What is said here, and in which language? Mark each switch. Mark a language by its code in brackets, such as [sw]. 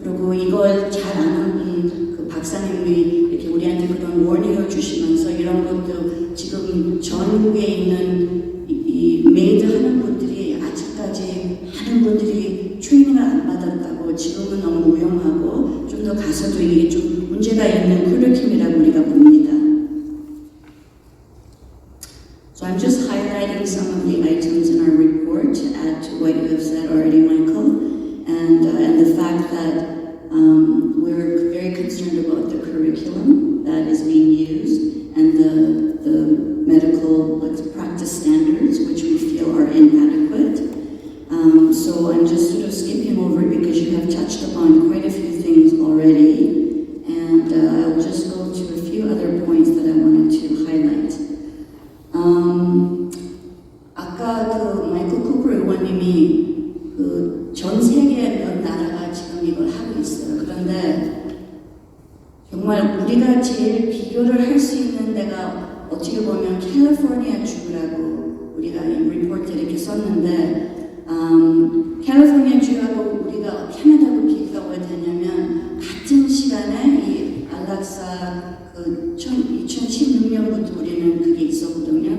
[ko] 그리고 이걸 잘 아는 그 박사님이 이렇게 우리한테 그런 워닝을 주시면서 이런 것도 지금 전국에 있는 이 메이드 하는 분들이 아직까지 많은 분들이 트레이닝을 안 받았다고 지금은 너무 위험하고 좀 더 가서도 이게 좀 문제가 있는 커리큘럼이라고 우리가 봅니다. [en] So I'm just highlighting some of the items in our report to add to what you have said already, Michael, and the fact that we're very concerned about the curriculum that is being used and the medical practice standards, which we feel are inadequate. So I'm just sort of skipping over it because you have touched upon quite a few things already, and I'll just go to a few other points that I wanted to highlight. [ko] 아까 그 마이클 쿠퍼 의원님이 그 전 세계 몇 나라가 지금 이걸 하고 있어요. 그런데 정말 우리가 제일 비교를 할 수 있는 데가 어떻게 보면 캘리포니아 주라고 우리가 이 리포트에 이렇게 썼는데 캘리포니아 주하고 우리가 캐나다하고 비교가 왜 되냐면 같은 시간에 이 안락사 그 2016년부터 우리는 그게 있었거든요.